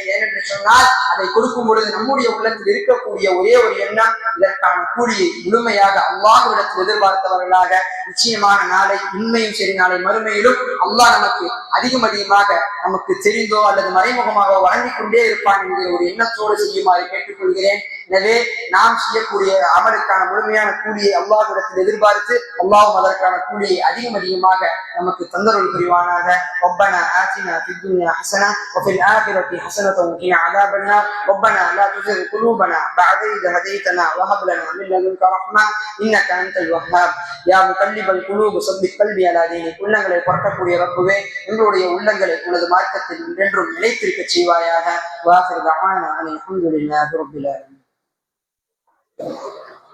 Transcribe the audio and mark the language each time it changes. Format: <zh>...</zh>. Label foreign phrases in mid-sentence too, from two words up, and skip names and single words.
<ta>ஏனென்று சொன்னால் அதை கொடுக்கும் பொழுது நம்முடைய உள்ளத்தில் இருக்கக்கூடிய ஒரே ஒரு எண்ணம் இதற்கான கூலியை முழுமையாக அல்லாஹ்விடத்தில் எதிர்பார்த்தவர்களாக நிச்சயமான நாளை உண்மையும் சரி நாளை மறுமையிலும் அல்லாஹ் நமக்கு அதிகமாக நமக்கு தெரிந்தோ அல்லது மறைமுகமாக வழங்கிக் கொண்டே இருப்பான் என்கிற ஒரு எண்ணத்தோடு செய்யுமாறு கேட்டுக்கொள்கிறேன். எனவே நாம் செய்யக்கூடிய அமலுக்கான முழுமையான கூலியை அல்லாஹ்விடத்தில் எதிர்பார்த்து அல்லாஹ் அதற்கான கூலியை அதிகமாக நமக்கு தந்தருள் புரிவானாக.</ta> <ar>ربنا آتنا في الدنيا حسنة وفي الآخرة حسنة وقنا عذاب النار. ربنا لا تزغ قلوبنا بعد إذ هديتنا وهب لنا من لدنك رحمة إنك أنت الوهاب. يا مقلب القلوب ثبت قلبي على دينك.</ar> <ta>உள்ளங்களை புரட்டக்கூடிய ரப்புவே, எங்களுடைய உள்ளங்களை உனது மார்க்கத்தில் என்றென்றும் நிலைத்திருக்க செய்வாயாக.</ta> <ar>وآخر دعوانا الحمد لله رب العالمين.</ar>